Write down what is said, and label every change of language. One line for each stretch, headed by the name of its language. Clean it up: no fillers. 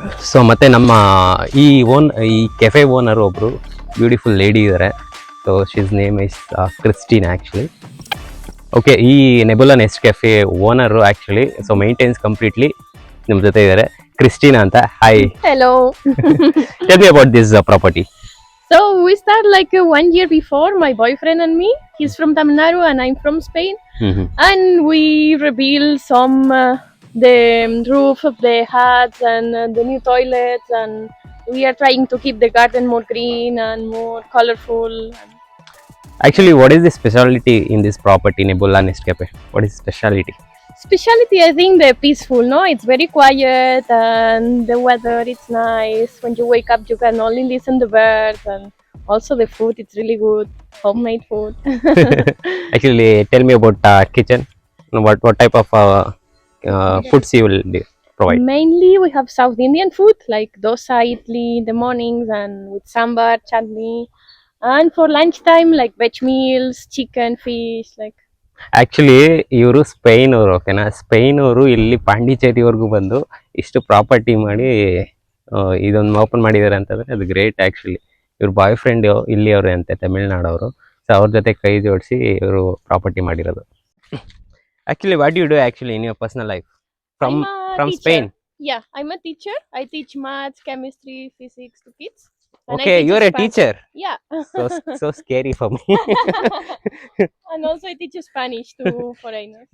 Kannada: So ಮತ್ತು ನಮ್ಮ ಈ ಕೆಫೆ ಓನರ್ ಒಬ್ಬರು ಬ್ಯೂಟಿಫುಲ್ ಲೇಡಿ ಇದ್ದಾರೆ.
English: So she's name is Christine actually.
Kannada: Okay, ಈ ನೆಬುಲಾ next cafe owner actually so maintains completely ನಿಮ್ಮ ಜೊತೆ ಇದ್ದಾರೆ, ಕ್ರಿಸ್ಟಿನಾ ಅಂತ. Hi,
English: Hello. Tell me about this property. So we start like 1 year before, my boyfriend and me. He's from Tamil Nadu and I'm from Spain. And we rebuild some the roof of the huts and the new toilets, and we are trying to keep the garden more green and more colorful. Actually, what is the specialty in this property, Nebula Nescafe? What is specialty? Speciality, I think they're peaceful. No, it's very quiet and the weather. It's nice. When you wake up, you can only listen to birds, and also the food. It's really good, homemade food. Actually, tell me about kitchen. What type of foods you will provide? Mainly, we have South Indian food like dosa, idli in the mornings, and with sambar, chutney. And for lunchtime, like veg meals, chicken, fish, like.
Kannada: Actually ಇವರು Spain ಅವರು, ಓಕೆನಾ? Spain ಅವರು ಇಲ್ಲಿ ಪಾಂಡಿಚೇರಿವರೆಗೂ ಬಂದು ಇಷ್ಟು property ಮಾಡಿ ಇದೊಂದು open ಮಾಡಿದ್ದಾರೆ ಅಂತಂದರೆ ಅದು ಗ್ರೇಟ್. ಆ್ಯಕ್ಚುಲಿ ಇವ್ರ ಬಾಯ್ ಫ್ರೆಂಡ್ ಇಲ್ಲಿ ಅವರು ಅಂತೆ, ತಮಿಳ್ನಾಡವರು. ಸೊ ಅವ್ರ ಜೊತೆ ಕೈ ಜೋಡಿಸಿ ಇವರು ಪ್ರಾಪರ್ಟಿ ಮಾಡಿರೋದು.
English: Actually what you do actually in your personal life from teacher. Spain? Yeah, I'm a teacher. I teach maths, chemistry, physics to kids. And I Okay, teach you're a Spanish. teacher. Yeah. So scary for me. And also I teach Spanish to foreigners.